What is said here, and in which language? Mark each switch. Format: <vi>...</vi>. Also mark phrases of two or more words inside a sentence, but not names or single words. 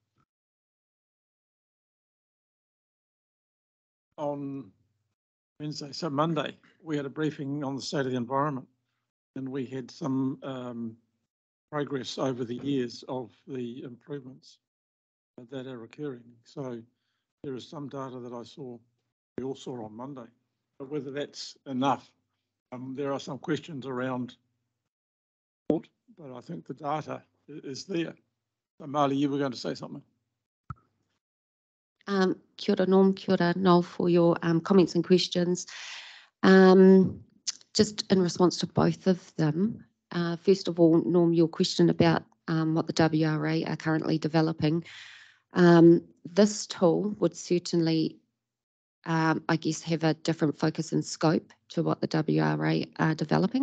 <en>On Wednesday, so Monday, we had a briefing on the state of the environment, and we had some progress over the years of the improvements that are occurring. So there is some data that we all saw on Monday, but whether that's enough, there are some questions around, but I think the data is there. So Marley, you were going to say something.</en> <mi>Kia ora</mi> <en>Norm,</en> <mi>kia ora</mi> <en>Noel for your comments and questions. Just in response to both of them, first of all, Norm, your question about what the WRA are currently developing. This tool would certainly, I guess, have a different focus and scope to what the WRA are developing.</en>